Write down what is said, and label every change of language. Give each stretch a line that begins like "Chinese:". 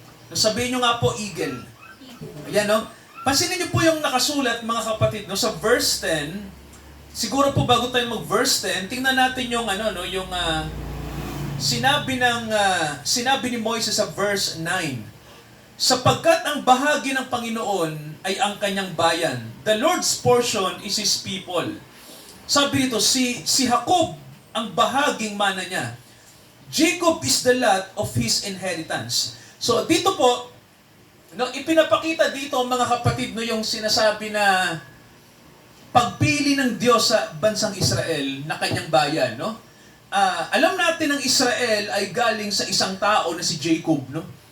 Filipino: Sabihin nyo nga po, eagle. Ayan, no? Pansinin niyo po yung nakasulat, mga kapatid, no, sa verse 10. Siguro po bago tayo mag-verse 10, tingnan natin yung yung sinabi ni Moises sa verse 9. Sapagkat ang bahagi ng Panginoon ay ang kanyang bayan.
English: The Lord's portion is His people.
Filipino: Sabi nito, si Jacob ang bahaging mana niya.
English: Jacob is the lot of his inheritance.
Filipino: So dito po, no, ipinapakita dito, mga kapatid, no, yung sinasabi na pagpili ng Diyos sa bansang Israel na kanyang bayan, no? Alam natin ang Israel ay galing sa isang tao na si Jacob, no?